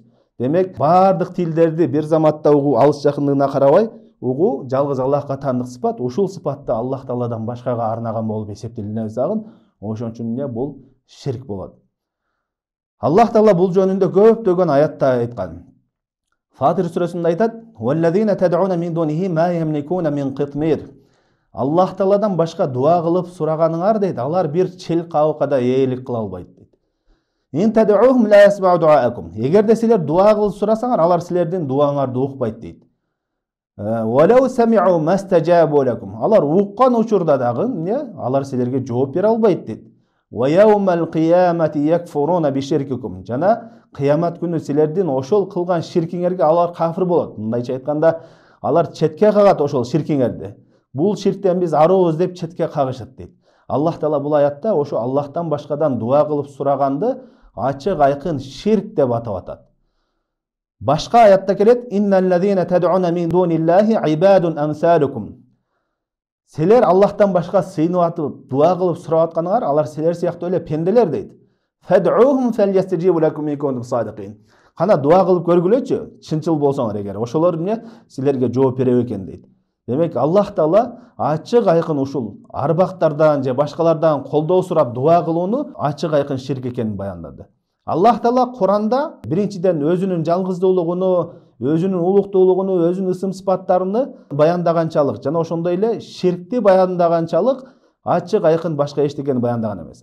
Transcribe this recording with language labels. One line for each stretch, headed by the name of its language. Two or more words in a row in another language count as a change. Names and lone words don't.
Kyrgyz: Демек, баардык тилдерди бир заматта угуу, алыс жакындыгына карабай угуу жалгыз Аллахка таандык сыпат. Ушул сыпатты Аллах Тааладан башкага арнаган болуп эсептелинет дагы, ошон үчүн бул ширк болот. Аллах Таала бул жөнүндө көптөгөн аятта айткан. Фатир сүрөсүндө айтат:
Arabic: "والذين تدعون من دونه ما يملكون من قطمير".
Kyrgyz: Аллах Тааладан башка дуа кылып сураганыңар дейт, алар бир чел кабыкка да ээлик кыла албайт дейт.
Arabic: "إن تدعوهم لا يسمعوا دعاءكم".
Kyrgyz: Эгерде силер дуа кылып сурасаңар, алар силердин дуаңарды укпайт дейт.
Arabic: "ولو سمعوا ما استجابوا لكم".
Kyrgyz: Алар уккан учурда дагы, алар силерге жооп бере албайт дейт.
Arabic: "ويوم القيامة يكفرون بشرككم".
Kyrgyz: Жана кыямат күнү силердин ошол кылган ширкиңерге алар кафир болот. Мындайча айтканда, алар четке кагат ошол ширкиңерди. Бул ширктен биз арыбыз деп четке кагышат дейт. Аллах Таала бул аятта ошо Аллахтан башкадан дуа кылып сураганды ачык айкын ширк деп атап атат. Башка аятта келет:
Arabic: "إن الذين تدعون من دون الله عباد أمثالكم".
Kyrgyz: Силер Аллахтан башка сыйынып атып дуа кылып сурап атканыңар, алар силер сыяктуу эле пенделер дейт.
Arabic: "فادعوهم فليستجيبوا لكم إن كنتم صادقين".
Kyrgyz: Кана дуа кылып көргүлөчү, чынчыл болсоңор эгер, ошолор силерге жооп берет экен дейт. Демек, Аллах Таала ачык айкын ушул арбактардан же башкалардан колдоо сурап дуа кылууну ачык айкын ширк экенин баяндады. Аллах Таала Куранда биринчиден өзүнүн жалгыздуулугуну, өзүнүн улуктуулугуну, өзүнүн ысым сыпаттарını баяндаганчалык жана ошондой эле ширкти баяндаганчалык ачык айкын башка эчтекени баяндаган эмес.